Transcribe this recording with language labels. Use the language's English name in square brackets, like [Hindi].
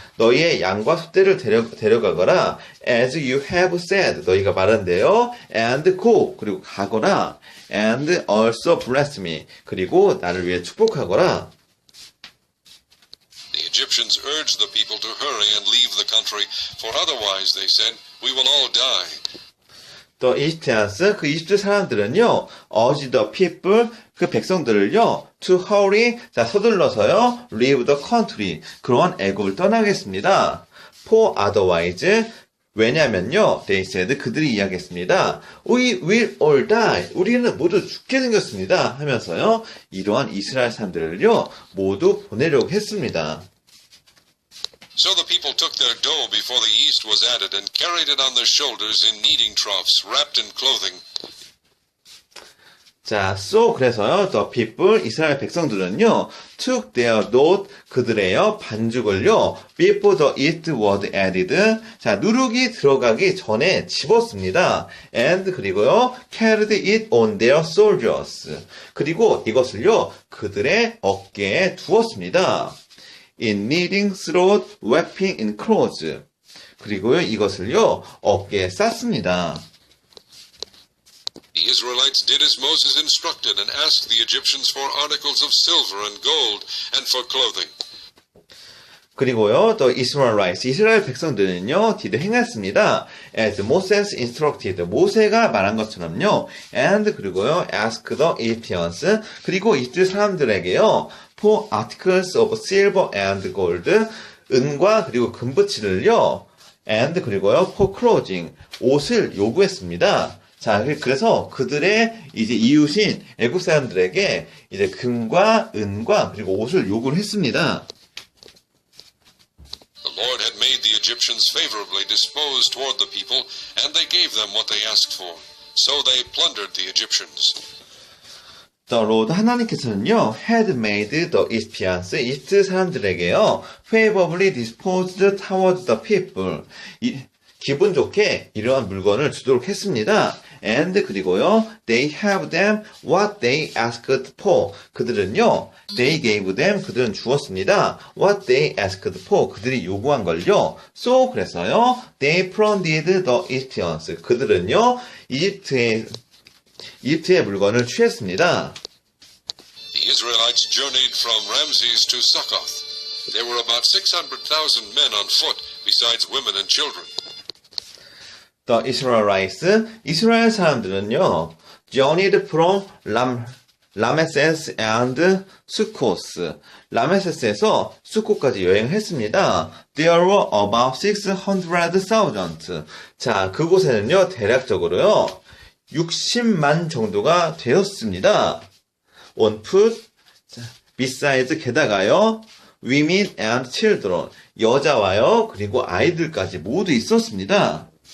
[Korean] 너희의 양과 소떼를 데려가거라. [English] As you have said. [Korean] 너희가 말한 대로. [English] And go. [Korean] 그리고 가거라. [English] And also bless me. [Korean] 그리고 나를 위해 축복하거라. [English] The Egyptians urged the people to hurry and leave the country, for otherwise, they said, we will all die. The Egyptians, [Korean] 그 이집트 사람들은요, [English] urge the people, [Korean] 그 백성들을요, [English] to hurry, [Korean] 자, 서둘러서요, [English] leave the country, [Korean] 그러한 애국을 떠나겠습니다. [English] For otherwise, [Korean] 왜냐면요, [English] they said, [Korean] 그들이 이야기했습니다. [English] We will all die. [Korean] 우리는 모두 죽게 생겼습니다. 하면서요, 이러한 이스라엘 사람들을요, 모두 보내려고 했습니다. [English] So the people took their dough before the yeast was added and carried it on their shoulders in kneading troughs, wrapped in clothing. [Korean] 자, 그래서요, [English] the people, [Korean] 이스라엘 백성들은요, [English] took their dough, [Korean] 그들의요, 반죽을요, [English] before the yeast was added, [Korean] 자, 누룩이 들어가기 전에 집었습니다. [English] and, [Korean] 그리고요, [English] carried it on their shoulders. [Korean] 그리고 이것을요, 그들의 어깨에 두었습니다. [English] in kneading through wrapping in clothes. [Korean] 그리고요, 이것을요, 어깨에 쌌습니다. [English] The Israelites did as Moses instructed and asked the Egyptians for articles of silver and gold and for clothing. [Korean] 그리고요, [English] the Israelites, [Korean] 이스라엘 백성들은요, [English] did [Korean] 행했습니다. [English] as Moses instructed, [Korean] 모세가 말한 것처럼요, [English] and [Korean] 그리고요, [English] ask the Egyptians, [Korean] 그리고 이집트 사람들에게요, [English] for articles of silver and gold, [Korean] 은과 그리고 금붙이를요, [English] and 그리고요, for clothing, [Korean] 옷을 요구했습니다. 자, 그래서 그들의 이제 이웃인 애국 사람들에게 이제 금과 은과 그리고 옷을 요구를 했습니다. [English] The Lord had made the Egyptians favorably disposed toward the people, and they gave them what they asked for. So they plundered the Egyptians. The Lord, [Korean] 하나님께서는요, [English] had made the Egyptians, [Korean] 이집트 사람들에게요, [English] favorably disposed toward the people. [Korean] 기분 좋게 이러한 물건을 주도록 했습니다. [English] And [Korean] 그리고요, [English] they have them what they asked for. [Korean] 그들은요, [English] they gave them, [Korean] 그들은 주었습니다. [English] What they asked for, [Korean] 그들이 요구한 걸요. [English] So [Korean] 그래서요, [English] they plundered the Egyptians. [Korean] 그들은요, 이집트의 물건을 취했습니다. [English] The Israelites journeyed from Ramses to Succoth. There were about 600,000 men on foot, besides women and children. The Israelites, [Korean] 이스라엘 사람들은요, [English] journeyed from Ramesses and Sukkot. [Korean] 라메세스에서 수코까지 여행했습니다. [English] There were about 600,000. [Korean] 자, 그곳에는요, 대략적으로요, 60만 정도가 되었습니다. [English] On foot, besides, [Korean] 게다가요, [English] women and children, [Korean] 여자와요, 그리고 아이들까지 모두 있었습니다.